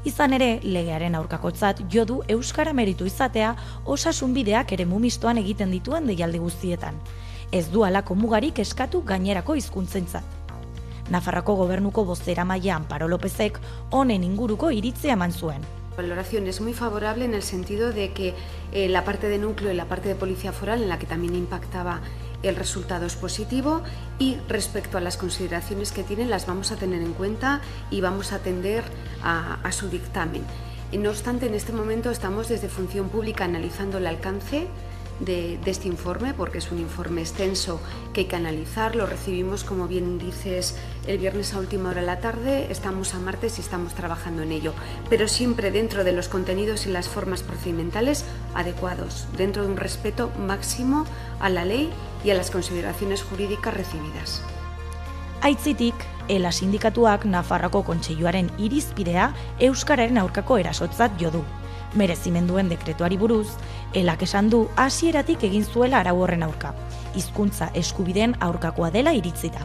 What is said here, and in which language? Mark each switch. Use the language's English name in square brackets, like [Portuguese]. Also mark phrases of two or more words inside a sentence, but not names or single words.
[Basque] Izan ere, legearen aurkakotzat jo du euskara meritu izatea osasun bideak eremu mistoan egiten dituen deialdi guztietan. Ez du halako mugarik eskatu gainerako hizkuntzentzat. Nafarroako gobernuko bozeramailea Amparo Lópezek honen inguruko iritzia eman zuen. [Spanish] La valoración es muy favorable en el sentido de que la parte de núcleo y la parte de policía foral, en la que también impactaba el resultado, es positivo, y respecto a las consideraciones que tienen las vamos a tener en cuenta y vamos a atender a su dictamen. No obstante, en este momento estamos desde Función Pública analizando el alcance de este informe, porque es un informe extenso que hay que analizar. Lo recibimos, como bien dices, el viernes a última hora de la tarde, estamos a martes y estamos trabajando en ello, pero siempre dentro de los contenidos y las formas procedimentales adecuados, dentro de un respeto máximo a la ley y a las consideraciones jurídicas recibidas. [Basque] Aitzitik, ELA sindikatuak Nafarroako Kontseiluaren irizpidea euskararen aurkako erasotzat jo du. Merezimenduen dekretuari buruz, ELAk esan du hasieratik egin zuela arau horren aurka, hizkuntza eskubideen aurkakoa dela iritzita.